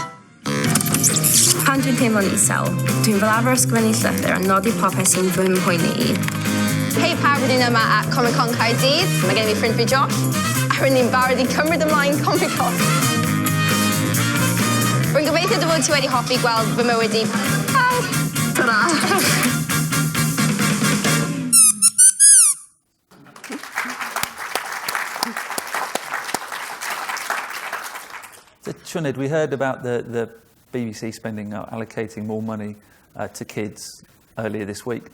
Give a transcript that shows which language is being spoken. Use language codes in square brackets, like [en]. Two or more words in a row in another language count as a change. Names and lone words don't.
[cy] Pan dwi'n teimlo'n isel, dwi'n fel arfer ysgrifennu llythyr a nodi popeth sy'n fy mhoeni I. Hei pawb rydyn yma at Comic Con Caerdydd. Mae gen I fi ffrind fi Josh, a rydyn ni'n barod I cymryd ymlaen Comic Con. Rwy'n gobeithio dy fod ti wedi hoffi gweld fy mywyd I. [en] Bye! Ta-ra! So, Sinead, we heard about the BBC spending, allocating more money to kids earlier this week.